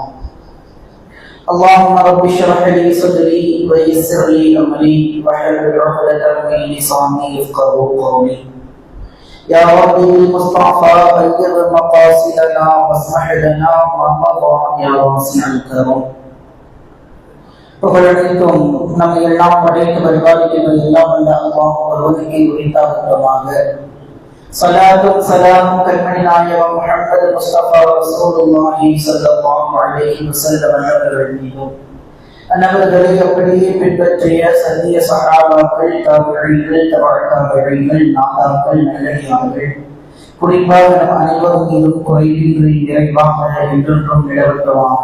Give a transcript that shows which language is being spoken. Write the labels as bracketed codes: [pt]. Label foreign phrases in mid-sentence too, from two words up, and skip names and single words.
[ar] اللهم رب اشرح لي صدري ويسر لي أمري واحلل عقدة من لساني يفقهوا قولي. يا ربي المصطفى بلغ مقاصدنا واسمح لنا ما مضى يا واسع الكرم. [ta] புகழனைத்தும் நம்மை எல்லாம் படைத்து பரிபாலிக்கின்ற எல்லாம் வல்ல அல்லாஹ் ஒருவனுக்கே உரித்தாகட்டுமாக. ஸலாத்தும் ஸலாமும் கண்மணி நாயகம் முஹம்மது முஸ்தபா ரசூலுல்லாஹி [ar] صلى الله عليه وسلم [ta] அவர்கள் மீதும் அன்னவர்களை அப்படியே பின்பற்றிய சத்திய சஹாபாக்கள், தாபிஈன்கள், தபஅ தாபிஈன்கள், நாதாக்கள், நல்லடியார்கள், குறிப்பாக நம் அனைவரும் மீதும் குறைவின்றி நிறைவாக என்றென்றும் நிலவட்டுமாக.